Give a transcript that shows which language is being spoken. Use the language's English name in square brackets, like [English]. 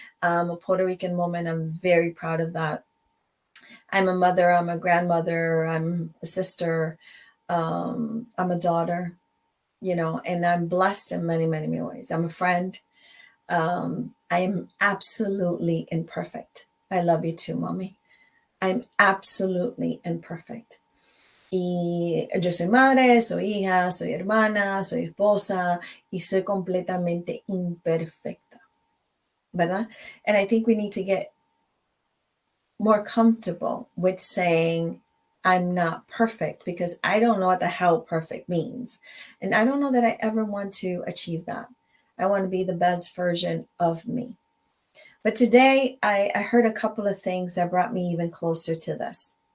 [English] I'm a Puerto Rican woman. I'm very proud of that. I'm a mother, I'm a grandmother, I'm a sister, I'm a daughter, and I'm blessed in many, many, many ways. I'm a friend. I am absolutely imperfect. I love you too, mommy. I'm absolutely imperfect. [Spanish] Y yo soy madre, soy hija, soy hermana, soy esposa, y soy completamente imperfecta, ¿verdad? [English] And I think we need to get more comfortable with saying I'm not perfect, because I don't know what the hell perfect means. And I don't know that I ever want to achieve that. I want to be the best version of me. But today I heard a couple of things that brought me even closer to this.